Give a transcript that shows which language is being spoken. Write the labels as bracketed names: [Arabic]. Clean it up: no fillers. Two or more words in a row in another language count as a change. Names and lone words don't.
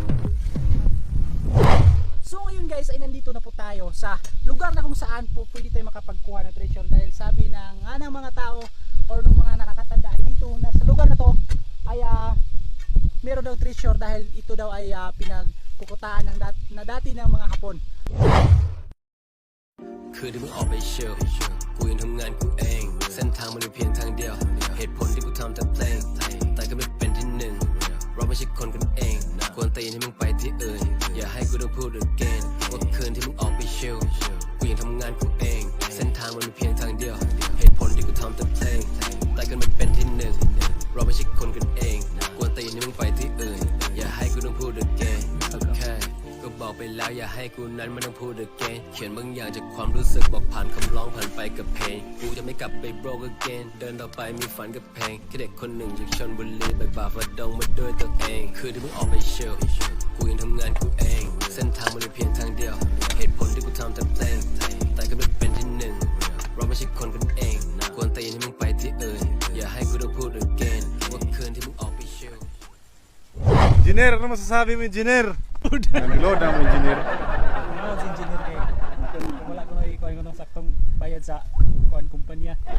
[Filipino] So ngayon guys ay nandito na po tayo sa lugar na kung saan po pwede tayo makapagkuha ng treasure, dahil sabi ng mga tao or ng mga nakakatanda ay dito na sa lugar na to ay meron daw treasure, dahil ito daw ay pinagkukutaan na dati ng mga Hapon. [Thai] คืนที่มึงออกไปเชียวกูยังทำงานกูเองเส้นทางมันมีเพียงทางเดียวเหตุผลที่กูทำแต่เพลงแต่ก็ไม่เป็นที่หนึ่งเราไม่ใช่คนกันเองควรตีนให้มึงไปที่อื่นอย่าให้กูต้องพูด again ว่าคืนที่มึงอ อกไปเชียวกูยังทำงานกูเองเส้นทางมันมีเพียงทางเดียวเหตุผลที่กูทำแต่เพลงแต่ก็ไม่เป็นที่หนึ่งเราไม่ใช่คนกันเองควรตีนให้มึงไปที่อื่นอย่า ให้กูต้องพูด again โอเคก็บอกไปแล้วอย่าให้กูนั้นไม่ต้องพูด again เขียนบางอย่างจากความรู้สึกบอกผ่านคำร้องผ่านไปกับเพลงกูจะไม่กลับไป [English] broke again [Thai] เดินต่อไปมีฝันกับเพลงแค่เด็กคนหนึ่งจากชลบุรีไปฝ่าฟันดงมาด้วยตัวเองคือที่มึงออกไปเชียวกูยังทำงานกูเองเส้นทางมันมีเพียงทางเดียวเหตุผลที่กูทำแต่เพลงแต่ก็ไม่เป็นที่หนึ่งเราไม่ใช่คนกันเองควรตีนให้มึงไปที่อื่นอย่าให้กูต้องพูด again ว่าคืนที่มึงออกไปเชียว [Filipino] Engineer, ano masasabi mo, engineer? Nag-load ang engineer. [Cebuano] Ano si engineer kay kung wala ko na ikuha ko ng saktong bayad sa kuan kumpanya.